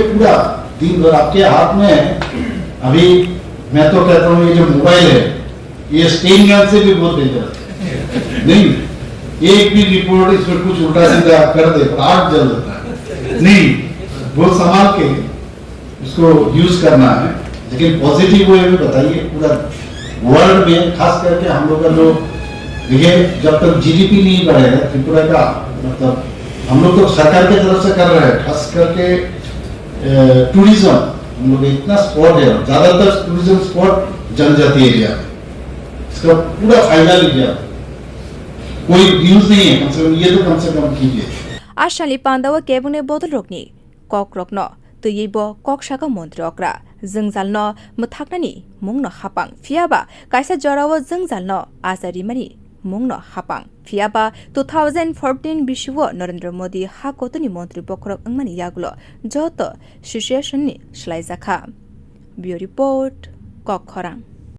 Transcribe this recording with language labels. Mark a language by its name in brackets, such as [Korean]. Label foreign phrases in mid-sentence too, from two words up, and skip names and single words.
[Hindi] पूरा दिन भर आपके हाथ में है अभी मैं तो कहता हूँ ये जो मोबाइल है ये [English] sten gun [Hindi] से भी बहुत डेंजरस है नहीं एक भी रिपोर्ट इसमें कुछ उल्टा सीधा कर दे आग जल देता है नहीं बहुत संभाल के इसको यूज करना है लेकिन [English] positive way [Hindi] में बताइए पूरा वर्ल्ड में खास करके हम लोग का जो देखिए जब तक जीडीपी नहीं बढ़ेगा त्रिपुरा का मतलब हम लोग तो सरकार की तरफ से कर रहे हैं खास करके टूरिज्म हम लोग इतना स्पॉट है ज्यादातर [English] tourism spot [Hindi] जनजाति एरिया में इसका पूरा फायदा लीजिए कोई न्यूज नहीं है कम से कम ये तो कम से कम कीजिए [Kok Borok] ashali pandawa kebune bodol rokni kok rokno tuyibo kok shaka montri okra jengjalno muthaknani mungno hapang fiaba kaisa jorawo jengjalno ajarimani mungno hapang fiaba 2014 bishuo Narendra Modi ha kotoni montri bokrok angmani yagulo joto situation ni shlaizakha [English] bureau report [Kok Borok] kok khorang